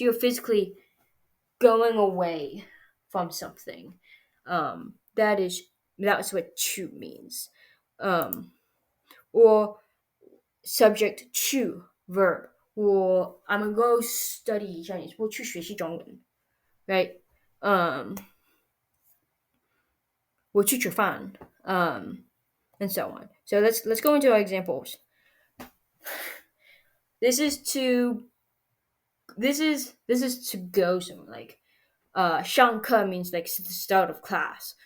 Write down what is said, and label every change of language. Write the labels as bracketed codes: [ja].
[en] You're physically going away from something. That's what 去 means. Or subject 去 verb. I'm gonna go study Chinese. [zh] 我去学习中文 right? 我去吃饭 [en] and so on. So let's go into our examples. This is to go somewhere. Like 上课 means like the start of class.